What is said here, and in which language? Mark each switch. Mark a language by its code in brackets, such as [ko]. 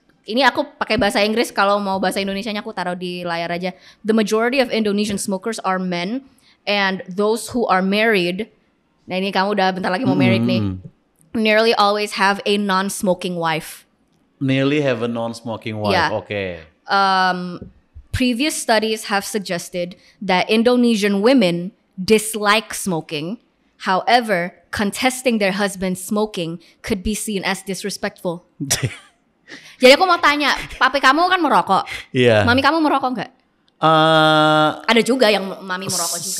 [id] Ini aku pakai bahasa Inggris, kalau mau bahasa Indonesianya aku taruh di layar aja. [en] The majority of Indonesian smokers are men, and those who are married. [id] Nah ini kamu udah bentar lagi mau married nih. [en] Nearly always have a non-smoking wife. Yeah. Okay. Previous studies have suggested that Indonesian women dislike smoking. However, contesting their husband's smoking could be seen as disrespectful. [id] Jadi aku mau tanya, papi kamu kan merokok. Iya. Mami kamu merokok nggak? Ada juga yang mami merokok juga.